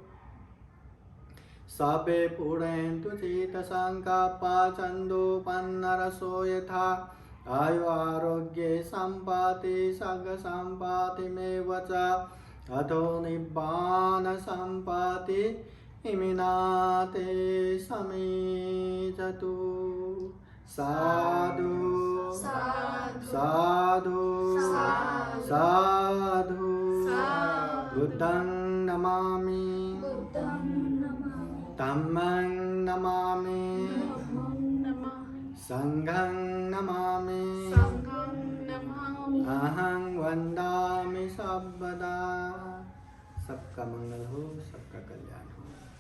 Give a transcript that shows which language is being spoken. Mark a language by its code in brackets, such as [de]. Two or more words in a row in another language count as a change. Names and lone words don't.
[pi] सबे पूरयन्तु चित्तसङ्कल्पा छन्दोपन्नरसो यथा आयु आरोग्ये सम्पत्ति सग सम्पत्तिमेव च अथो निब्बान सम्पत्ति इमिनाते समीचतु। साधु साधु साधु। बुद्धं नमामि, धम्मं नमामि, संघं नमामि, अहं वन्दामि सर्वदा। [hi] सबका मंगल हो, सबका कल्याण हो।